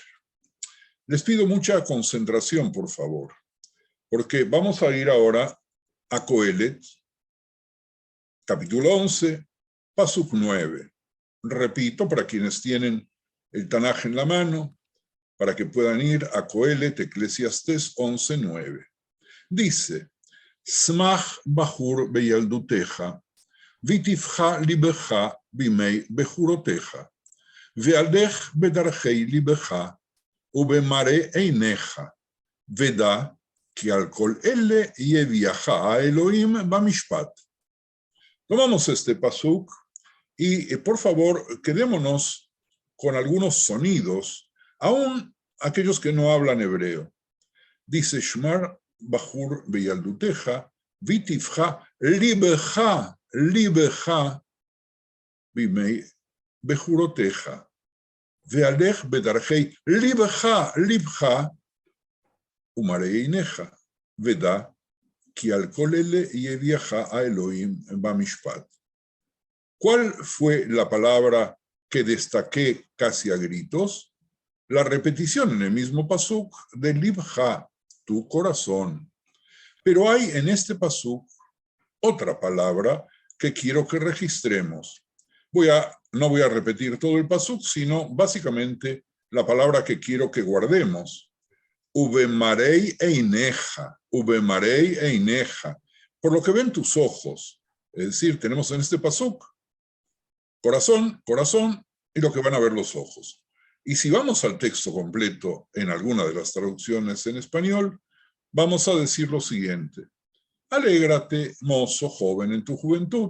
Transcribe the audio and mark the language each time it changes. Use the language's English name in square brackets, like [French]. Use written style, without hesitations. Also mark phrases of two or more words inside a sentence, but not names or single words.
[Spanish] Les pido mucha concentración, por favor, porque vamos a ir ahora a Coelet, capítulo 11, pasuk 9. Repito, para quienes tienen el Tanaj en la mano, para que puedan ir a Coelet, Eclesiastés 11:9. Dice, [Hebrew] שמח בחור בילדותך ויטיבך לבך בימי בחורותך והלך בדרכי לבך ובמראי עיניך ודע כי על כל אלה יביאך ה אלהים במשפט. [Spanish] Tomamos este pasuk y por favor quedémonos con algunos sonidos, aún aquellos que no hablan hebreo. [Hebrew] Dice שמח בחור בילדותך ויטיבך לבך בימי בחורותך והלך בדרכי לבך ובמראי עיניך ודע כי על כל אלה יביאך ה אלהים במשפט. [Spanish] ¿Cuál fue la palabra que destaqué casi a gritos? La repetición en el mismo pasuk de libja, tu corazón. Pero hay en este pasuk otra palabra que quiero que registremos. No voy a repetir todo el pasuk, sino básicamente la palabra que quiero que guardemos. [Hebrew] ובמראי עיניך ובמראי עיניך, [Spanish] por lo que ven tus ojos. Es decir, tenemos en este pasuk corazón, corazón y lo que van a ver los ojos. Y si vamos al texto completo en alguna de las traducciones en español, vamos a decir lo siguiente. Alégrate, mozo joven, en tu juventud.